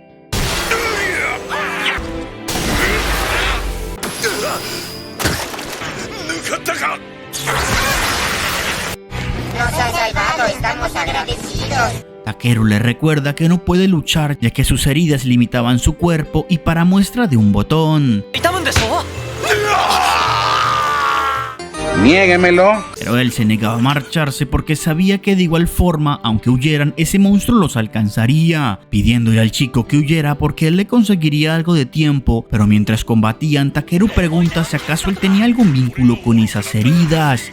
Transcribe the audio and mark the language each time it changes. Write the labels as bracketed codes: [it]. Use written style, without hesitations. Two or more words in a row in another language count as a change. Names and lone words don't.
[es] Nos ha salvado, estamos agradecidos. Takeru le recuerda que no puede luchar ya que sus heridas limitaban su cuerpo, y para muestra de un botón. [ja] 痛むんでしょ？ [es] Niéguemelo. Pero él se negaba a marcharse porque sabía que de igual forma, aunque huyeran, ese monstruo los alcanzaría, pidiéndole al chico que huyera porque él le conseguiría algo de tiempo. Pero mientras combatían, Takeru pregunta si acaso él tenía algún vínculo con esas heridas.